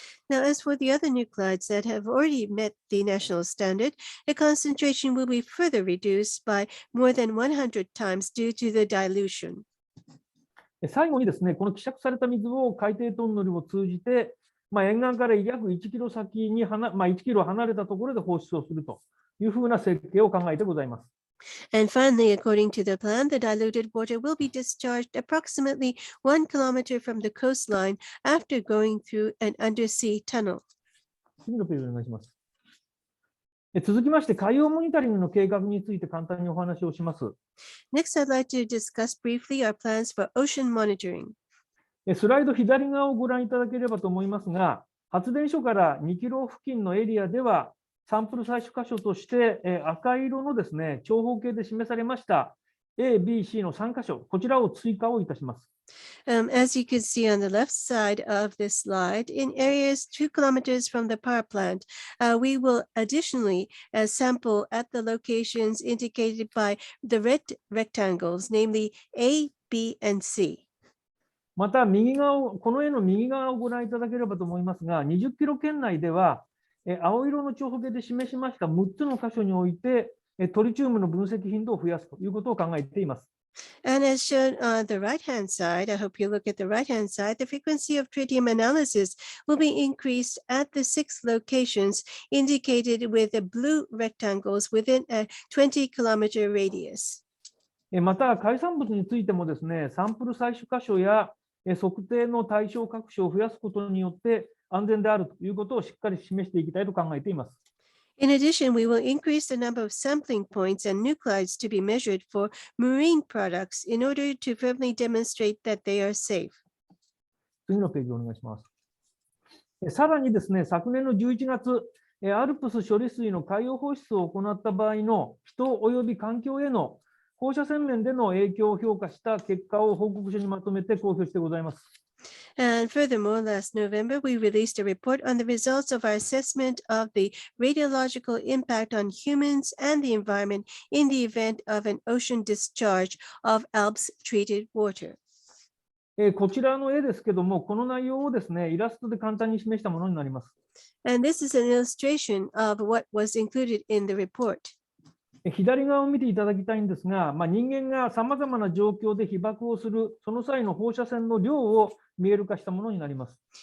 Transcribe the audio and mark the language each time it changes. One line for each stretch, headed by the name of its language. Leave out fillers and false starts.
English: Now, as for the other nuclides that have already met the national standard, the concentration will be further reduced by more than 100 times due to the dilution.
Japanese: 最後にですね、この希釈された水を海底トンネルを通じて、沿岸から約1キロ先に1キロ離れたところで放出をするというふうな設計を考えてございます。
English: And finally, according to the plan, the diluted water will be discharged approximately 1 kilometer from the coastline after going through an undersea tunnel.
Japanese: 次のページお願いします。続きまして、海洋モニタリングの計画について簡単にお話をします。
English: Next, I'd like to discuss briefly our plans for ocean monitoring.
Japanese: スライド左側をご覧いただければと思いますが、発電所から2キロ付近のエリアでは、サンプル採取箇所として赤色のですね、長方形で示されました A、B、C の3箇所、こちらを追加をいたします。
English: As you can see on the left side of this slide, in areas 2 kilometers from the power plant, we will additionally sample at the locations indicated by the red rectangles, namely A, B, and C.
Japanese: また、この絵の右側をご覧いただければと思いますが、20キロ圏内では、青色の長方形で示しました6つの箇所において、トリチウムの分析頻度を増やすということを考えています。
English: And as shown on the right-hand side, I hope you look at the right-hand side, the frequency of tritium analysis will be increased at the 6 locations indicated with the blue rectangles within a 20-kilometer radius.
Japanese: また、海産物についてもですね、サンプル採取箇所や測定の対象各所を増やすことによって安全であるということをしっかり示していきたいと考えています。
English: In addition, we will increase the number of sampling points and nuclides to be measured for marine products in order to firmly demonstrate that they are safe.
Japanese: 次のページをお願いします。さらにですね、昨年の11月、アルプス処理水の海洋放出を行った場合の人及び環境への放射線面での影響を評価した結果を報告書にまとめて公表してございます。
English: And furthermore, last November, we released a report on the results of our assessment of the radiological impact on humans and the environment in the event of an ocean discharge of Alps treated water.
Japanese: こちらの絵ですけども、この内容をですね、イラストで簡単に示したものになります。
English: And this is an illustration of what was included in the report.
Japanese: 左側を見ていただきたいんですが、人間がさまざまな状況で被爆をする、その際の放射線の量を見える化したものになります。